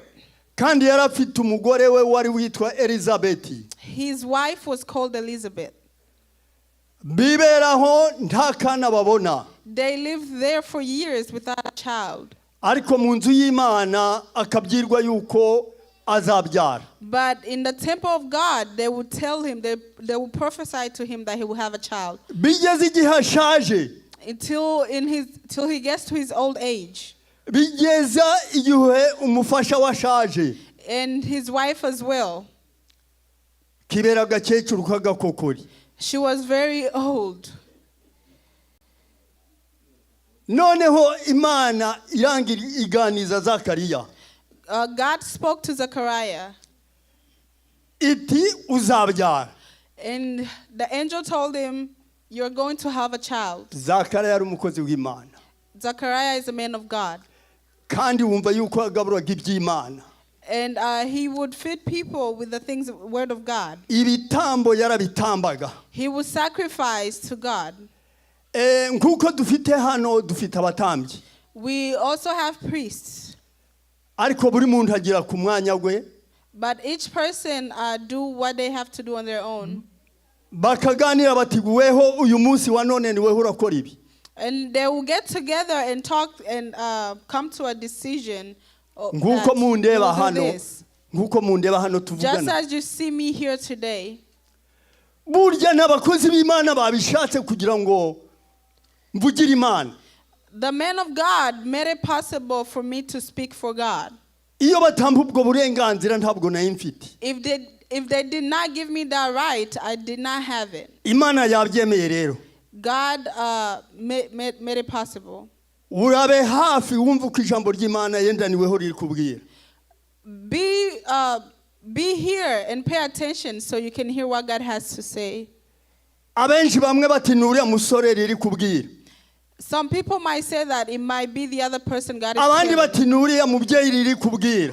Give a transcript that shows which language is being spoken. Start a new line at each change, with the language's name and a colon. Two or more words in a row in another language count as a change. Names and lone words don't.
Kinyarwanda: Kandi yari afite umugore we wari witwa Elizabeth.
English: His wife was called Elizabeth.
Kinyarwanda: Biberaho nta kana babona.
English: They lived there for years without a child.
Kinyarwanda: Ariko mu nzu y'Imana akabyirwa yuko azabyara.
English: But in the temple of God, they would tell him, they would prophesy to him that he will have a child.
Kinyarwanda: Bigeze igihe ashaje.
English: Till he gets to his old age.
Kinyarwanda: Bigeza igihe umufasha washaje.
English: And his wife as well.
Kinyarwanda: Kibera gakecuru kagakokori.
English: She was very old.
Kinyarwanda: Noneho Imana irangira iganiza Zakariya.
English: God spoke to Zechariah.
Kinyarwanda: Iti uzabyara.
English: And the angel told him, you're going to have a child.
Kinyarwanda: Zakariya yari umukozi w'Imana.
English: Zechariah is a man of God.
Kinyarwanda: Kandi wumva yuko agaburwaga iby'Imana.
English: And he would feed people with the things, word of God.
Kinyarwanda: Ibitambo yarabitambaga.
English: He would sacrifice to God.
Kinyarwanda: Nkuko dufite hano dufite abatambyi.
English: We also have priests.
Kinyarwanda: Ariko buri muntu agira ku mwanya gwe.
English: But each person do what they have to do on their own.
Kinyarwanda: Bakaganira bati weho uyu munsi wa none ni weho urakora ibi.
English: And they will get together and talk and come to a decision.
Kinyarwanda: Nkuko mundeba hano tuvugana.
English: Just as you see me here today.
Kinyarwanda: burya n'abakozi b'Imana babishatse kugira ngo mvugire Imana.
English: The men of God made it possible for me to speak for God.
Kinyarwanda: Iyo batampa ubwo burenganzira ntabwo nari mfite.
English: If they did not give me that right, I did not have it.
Kinyarwanda: Imana yabyemeye rero.
English: God made it possible.
Kinyarwanda: Urabe hafi wumva uko ijambo ry'Imana yendaniweho riri kubwira.
English: Be here and pay attention so you can hear what God has to say.
Kinyarwanda: Abenshi bamwe bati nuriya musore riri kubwira.
English: Some people might say that it might be the other person God is
Kinyarwanda: Abandi
English: telling.
Kinyarwanda: bati nuriya mubyeyi riri kubwira.